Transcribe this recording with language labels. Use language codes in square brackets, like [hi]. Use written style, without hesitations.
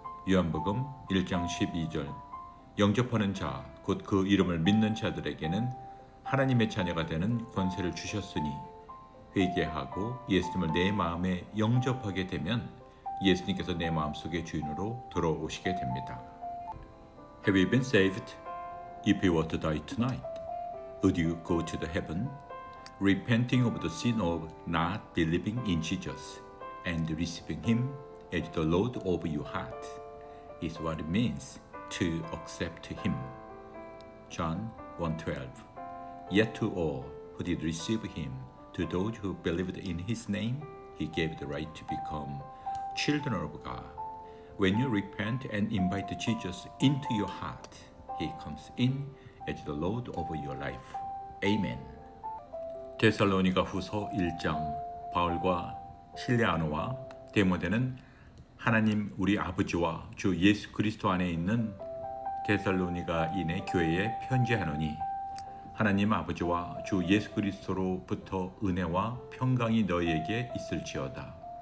[ko] 요한복음 1장 12절 영접하는 자, 곧 그 이름을 믿는 자들에게는 하나님의 자녀가 되는 권세를 주셨으니 회개하고 예수님을 내 마음에 영접하게 되면 예수님께서 내 마음속의 주인으로 들어오시게 됩니다. [en] Have you been saved? If you were to die tonight, would you go to the heaven? Repenting of the sin of not believing in Jesus and receiving Him as the Lord of your heart is what it means to accept Him. John 1:12. Yet to all who did receive Him, to those who believed in His name, He gave the right to become children of God. When you repent and invite Jesus into your heart, He comes in as the Lord of your life. Amen. [ko] 데살로니가 후서 1장 바울과 실레아노와 데모데는 하나님 우리 아버지와 주 예수 그리스도 안에 있는 데살로니가인의 교회에 편지하노니 하나님 아버지와 주 예수 그리스도로부터 은혜와 평강이 너희에게 있을지어다.